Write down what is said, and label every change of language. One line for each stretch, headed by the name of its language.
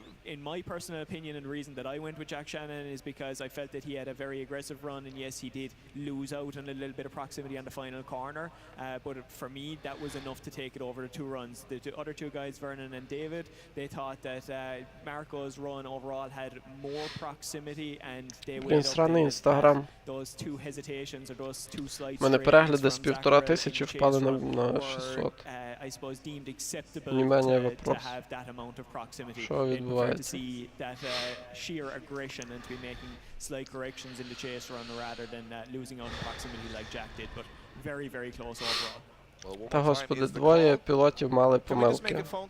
English: in my personal opinion, and the reason that I went with Jack Shannon is because I felt that he had a very aggressive run, and yes, he did lose out on a little bit of proximity on the final corner, but for me, that was enough to take it over the 2 runs. The other 2 guys, Vernon and David, they thought that Marco's run overall had more proximity, and they weighed up those 2 hesitations or those 2 slight
Ukrainian: У мене перегляди з 1500 впали на 600.
English: I suppose deemed acceptable to have that amount of proximity.
Ukrainian: Що відбувається?
English: To see that sheer aggression and to be making slight corrections in the chase run rather than losing on proximity like Jack did, but very, very close overall.
Ukrainian: Та господи, двоє пілотів мали помилки.